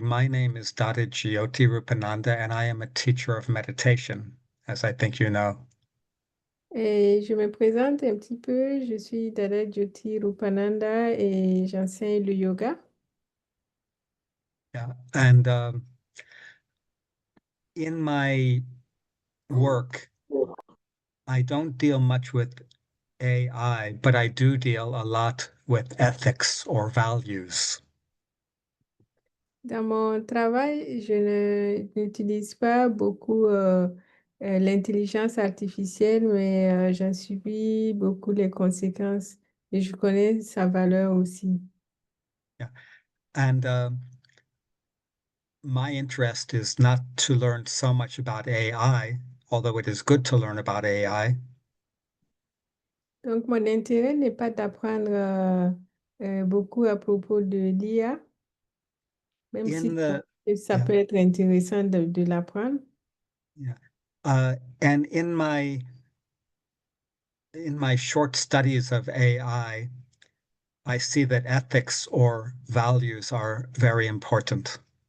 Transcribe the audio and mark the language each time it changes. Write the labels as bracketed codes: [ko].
[en] My name is Dada Jyotirupananda, and I am a teacher of meditation, as I think you know. [fr] Et je me présente un petit peu, je suis Dada Jyotirupananda et j'enseigne le yoga. [en] Yeah. And in my work, I don't deal much with AI, but I do deal a lot with ethics or values. [fr] Dans mon travail, n'utilise pas beaucoup l'intelligence artificielle, mais j'en subis beaucoup les conséquences et je connais sa valeur aussi. [en] Yeah. And my interest is not to learn so much about AI, although it is good to learn about AI. [fr] Donc, mon intérêt n'est pas d'apprendre beaucoup à propos de l'IA, même [en] In [fr] si [en] the [fr] ça [en] Yeah, [fr] peut être intéressant de l'apprendre. [en] yeah. And in my short studies of AI, I see that ethics or values are very important.